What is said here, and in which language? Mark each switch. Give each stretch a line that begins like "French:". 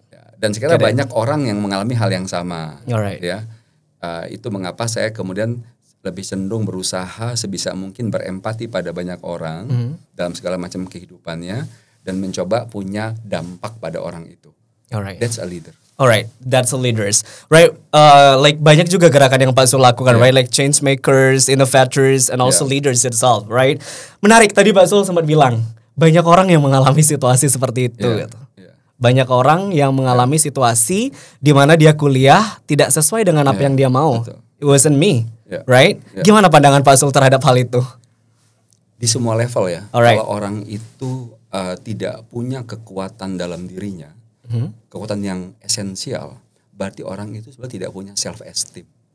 Indonesian: Ya, dan sekarang banyak orang yang mengalami hal yang sama,
English: Alright.
Indonesian: ya. Itu mengapa saya kemudian lebih cenderung berusaha sebisa mungkin berempati pada banyak orang dalam segala macam kehidupannya dan mencoba punya dampak pada orang itu.
English: Alright. That's a leader. Alright, that's a leaders, right? Like
Indonesian: banyak juga gerakan yang Pak Sul lakukan,
English: right? Like change makers, innovators, and also leaders itself, right?
Indonesian: Menarik tadi Pak Sul sempat bilang banyak orang yang mengalami situasi seperti itu. Gitu. Banyak orang yang mengalami situasi di mana dia kuliah tidak sesuai dengan apa yang dia mau. Betul.
English: It wasn't me, right?
Indonesian: Gimana pandangan Pak Sul terhadap hal itu? Di semua level ya.
English: Alright.
Indonesian: Kalau orang itu tidak punya kekuatan dalam dirinya, kekuatan yang esensial, berarti orang itu sebenarnya tidak punya self esteem.